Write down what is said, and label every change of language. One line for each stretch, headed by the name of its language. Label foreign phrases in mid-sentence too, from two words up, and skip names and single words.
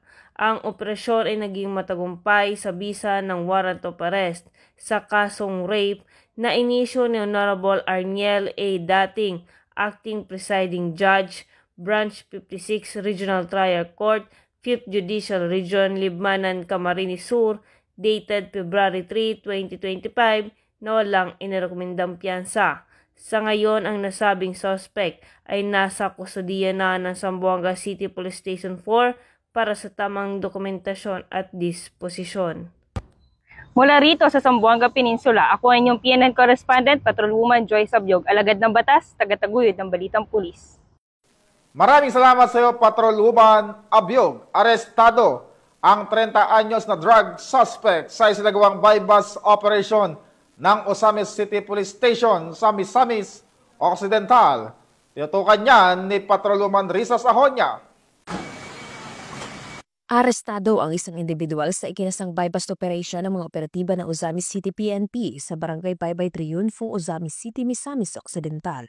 Filipino: Ang operasyon ay naging matagumpay sa bisa ng
English: warrant of arrest
Filipino: sa kasong rape na inisyo ni Honorable Arniel A. Dating, Acting Presiding Judge, Branch 56 Regional Trial Court, 5th Judicial Region, Libmanan, Camarines Sur,
English: dated February 3, 2025,
Filipino: na walang inirekomendang piyansa. Sa ngayon, ang nasabing suspect ay nasa kusodiya na ng Zamboanga City Police Station 4 para sa tamang dokumentasyon at disposisyon. Mula rito sa Zamboanga Peninsula, ako ang inyong PNN correspondent, Patrolwoman Joyce Abiog, alagad ng batas, tagataguyod ng Balitang Pulis. Maraming salamat sa iyo, Patrolwoman Abiog. Arestado ang 30 anyos na
English: drug suspect
Filipino: sa isinagawang
English: bypass operation
Filipino: ng Ozamis City Police Station sa Misamis Occidental. Tinutukan niyan ni Patrolwoman Risa Sahonia. Arestado ang isang individual sa ikinasang
English: bypass operation
Filipino: ng mga operatiba ng Ozamis City PNP sa Barangay Baybay Triunfo, Ozamis City, Misamis Occidental.